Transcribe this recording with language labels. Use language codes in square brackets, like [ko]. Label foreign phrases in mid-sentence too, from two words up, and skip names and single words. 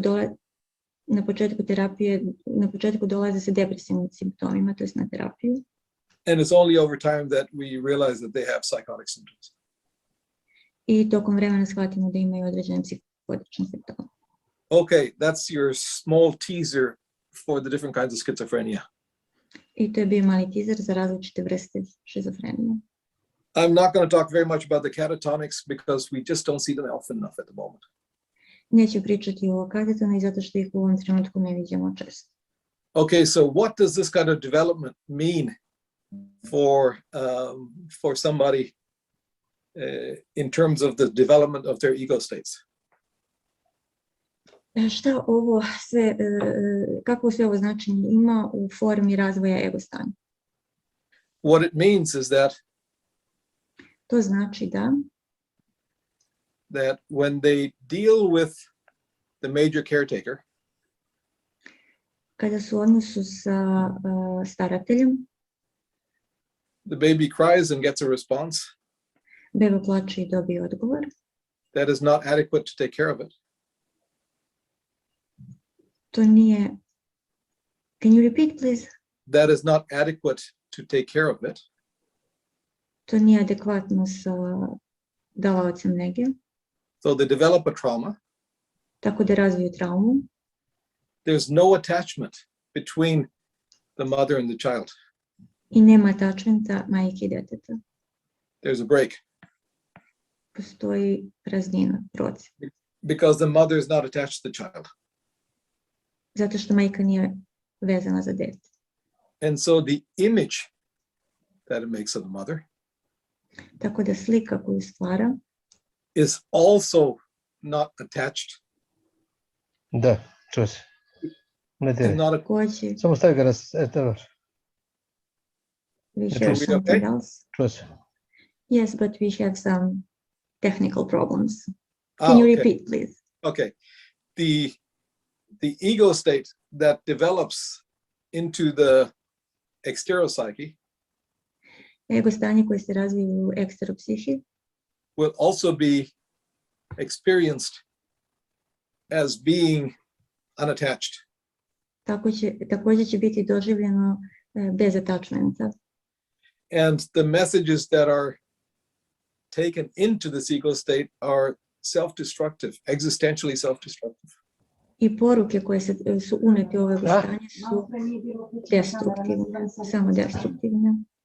[sr] Na početku dolaze sa depresivnim simptomima, to jest na terapiju. [en] And it's only over time that we realize that they have psychotic symptoms. [sr] I tokom vremena shvatimo da imaju određene psihotične simptome. [en] Okay, that's your small teaser for the different kinds of schizophrenia. [sr] I to je bio mali teaser za različite vrste šizofrenije. [en] I'm not going to talk very much about the catatonics because we just don't see them often enough at the moment. [sr] Neću pričati o katetanoj zato što ih u ovom trenutku ne vidimo često. [en] Okay, so what does this kind of development mean for somebody in terms of the development of their ego states? [sr] Šta ovo sve, kako sve ovo značenje ima u formi razvoja ego stanja? [en] What it means is that [sr] To znači [en] that when they deal with the major caretaker, [sr] kada su u odnosu sa starateljem, [en] the baby cries and gets a response [sr] beba plače i dobije odgovor, [en] that is not adequate to take care of it. [sr] to nije, [en] can you repeat please? That is not adequate to take care of it. [sr] To nije adekvatno sa davaocem nege, [en] So they develop a trauma. [sr] tako da razviju traumu. [en] There's no attachment between the mother and the child. [sr] I nema attachmenta majke i deteta. [en] There's a break [sr] Postoji praznina, procep. [en] because the mother is not attached to the child. [sr] Zato što majka nije vezana za dete. [en] And so the image that it makes of the mother [sr] Tako da slika koju stvara [en] is also not attached [sr] Da, čuo se. Ne [en] and [sr] diraj. [en] not a, [sr] takođe, Samo stavi ga dobro. [en] we Are have we something okay? else. [sr] Čuo se. [en] Yes, but we have some technical problems. Can you okay. repeat, please? Okay. The ego state that develops into the exteropsyche [sr] Ego stanje koje se razvije u eksteropsihi [en] will also be experienced as being unattached. [sr] takođe će biti doživljeno bez attachmenta. [en] And the messages that are taken into this ego state are self-destructive, existentially self-destructive. [sr] I poruke koje su unete u ovo ego stanje su destruktivne, samo destruktivne.